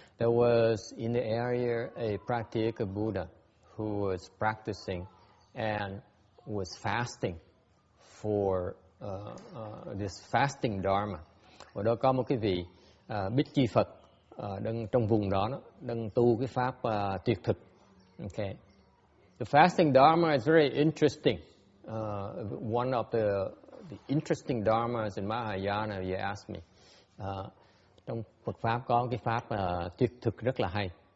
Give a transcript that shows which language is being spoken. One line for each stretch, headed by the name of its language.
English: There was in the area a practical Buddha who was practicing and was fasting for this fasting Dharma.
Vietnamese: Ở đó có một cái vị Bích Chi Phật đang trong vùng đó đang tu cái pháp tuyệt thực.
English: Okay. The fasting Dharma is very interesting. One of the interesting dharmas in Mahayana, you ask me.
Vietnamese: Trong Phật pháp có cái pháp tuyệt thực rất là hay.